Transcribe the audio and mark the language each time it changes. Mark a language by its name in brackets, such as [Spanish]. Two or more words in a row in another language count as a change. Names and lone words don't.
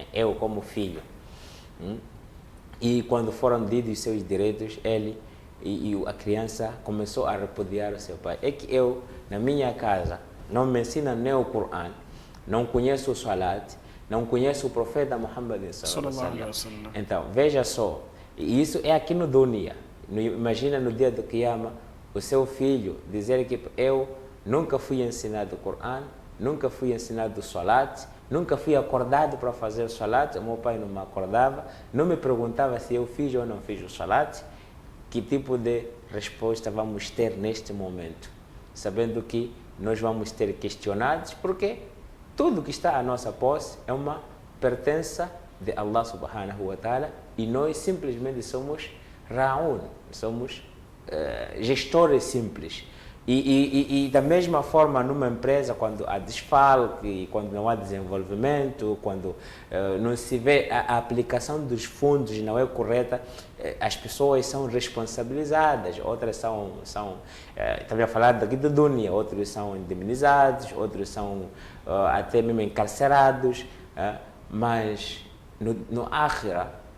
[Portuguese] Eu como filho. E quando foram ditos os seus direitos, ele e a criança começou a repudiar o seu pai. É que eu, na minha casa, não me ensina nem o Corão, não conheço o Salat, não conheço o profeta Muhammad [Arabic] صلى الله عليه وسلم. [Portuguese] Então, veja só, e isso é aqui no dunya. Imagina no dia do Qiyamah, o seu filho dizer que eu nunca fui ensinado o Corão, nunca fui ensinado o Salat, nunca fui acordado para fazer o Salat, o meu pai não me acordava, não me perguntava se eu fiz ou não fiz o Salat. Que tipo de resposta vamos ter neste momento? Sabendo que nós vamos ter questionados, porque tudo que está à nossa posse é uma pertença de [Arabic] الله سبحانه وتعالى [Portuguese] e nós simplesmente somos ra'un, somos gestores simples. E da mesma forma, numa empresa, quando há desfalque, quando não há desenvolvimento, quando não se vê a aplicação dos fundos não é correta, as pessoas são responsabilizadas, outras são também a falar daqui do dunya, outros são indemnizados, outros são até mesmo encarcerados, mas no akhira,